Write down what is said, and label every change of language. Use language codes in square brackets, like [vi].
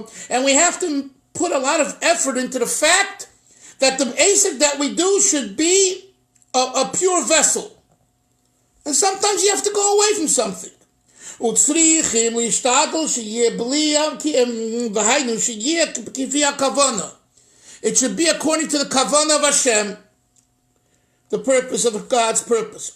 [en] And we have to put a lot of effort into the fact that the asik that we do should be a pure vessel. And sometimes you have to go away from something. [he] וצריכים להשתדל שיהיה בלי, והיינו שיהיה כפי הכוונה. [en] It should be according to the kavanah of Hashem, the purpose of God's purpose.